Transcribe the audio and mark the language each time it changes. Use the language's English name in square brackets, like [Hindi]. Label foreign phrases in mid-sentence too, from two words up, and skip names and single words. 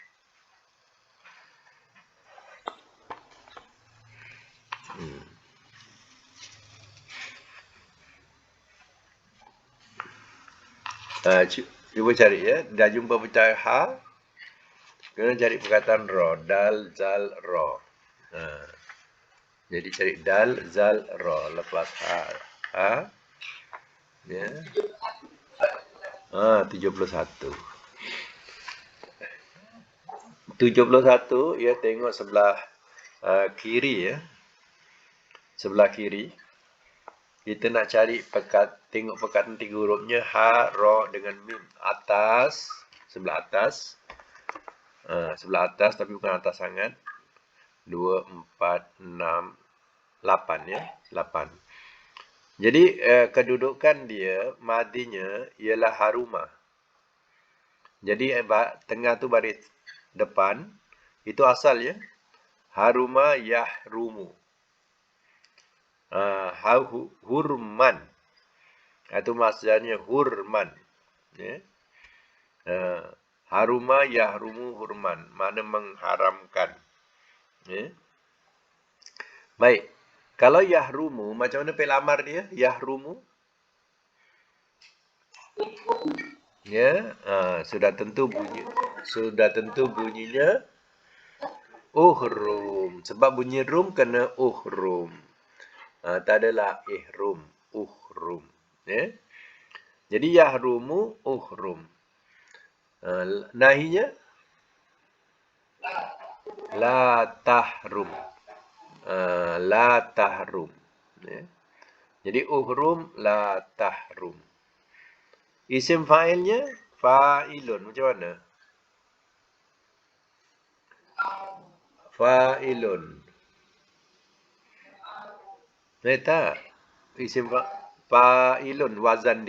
[Malay] Cuba cari, ya. Dah jumpa perkataan ha. Kena cari perkataan ro. Dal, zal, ro. Jadi cari dal, zal, ro. Lepas ha. Ha. Ya. 71. 71, ya, tengok sebelah kiri, ya. Sebelah kiri. Kita nak cari tengok perkataan 3 hurufnya ha, ro dengan mim. Atas, sebelah atas. Sebelah atas tapi bukan atas sangat. 2, 4, 6, 8, ya. 8. Jadi kedudukan dia, madinya ialah haruma. Jadi tengah tu baris depan, itu asal, ya. [Arabic] حرم يحرم حرمًا. [Malay] Itu maksudnya hurman. Ya. [Arabic] حرم يحرم حرمًا. [Malay] Mana mengharamkan. Ya. Baik. Kalau yahrumu, macam mana pelamar dia? Yahrumu. Ya. Sudah tentu bunyinya uhrum. Sebab bunyi rum kena uhrum. Tak adalah ihrum. Uhrum. Ya. [Arabic] Jadi يحرم احرم. Nahinya لا تحرم. لا تحرم. Ya. Jadi احرم لا تحرم. [Malay] Isim fa'ilnya fa'ilun. Macam mana? Fa'ilun. Tak. [Arabic] اسم فاعل. [Malay] Wazan dia.